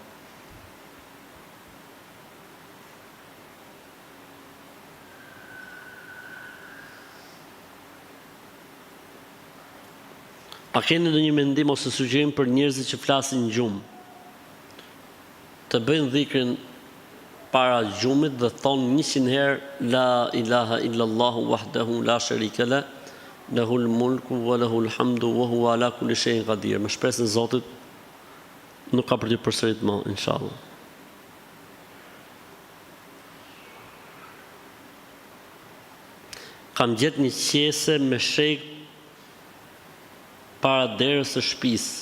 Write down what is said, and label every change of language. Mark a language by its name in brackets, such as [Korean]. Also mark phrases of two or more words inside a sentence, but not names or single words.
[Albanian] A keni ndonjë mendim ose sugjerim për njerëzit që flasin gjumë? Të bëjnë dhikrin para gjumit dhe thonë 100 herë [Arabic] لا إله إلا الله وحده لا شريك له له الملك وله الحمد وهو على كل شيء قدير. [Albanian] Me shpresën e Zotit nuk ka për të përsërit më, inshallah. Kam gjetë një qese me shejk para derës së shtëpisë.